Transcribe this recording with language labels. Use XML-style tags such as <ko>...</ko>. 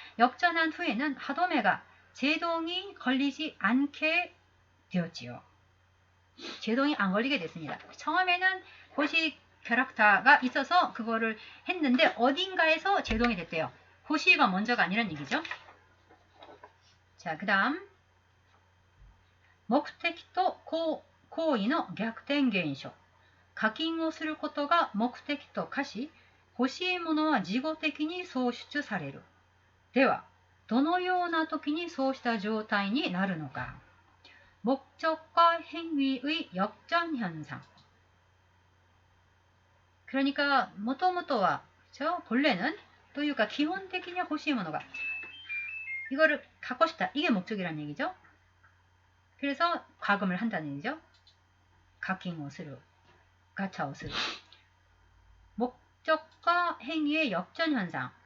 <ko>역전한 후에는 하도메가 제동이 걸리지 않게 되었지요. 제동이 안 걸리게 됐습니다. 처음에는 호시 캐릭터가 있어서 그거를 했는데 어딘가에서 제동이 됐대요. 호시가 먼저가 아니란 얘기죠.</ko> <ja>자, 그 다음 目的と行為の逆転現象。課金をすることが目的と化し、欲しいものは事後的に創出される。では、どのような時にそうした状態になるのか。</ja> <ko>목적과 행위의 역전 현상. 그러니까</ko> <ja>もともとは</ja> <ko>그렇죠? 본래는 또いうか 기본적인</ko> <ja>欲しいものが</ja> <ko>이거를 갖고 싶다. 이게 목적이란 얘기죠. 그래서 과금을 한다는 얘기죠. 가킹する, 가차する.목적과 행위의 역전 현상.</ko>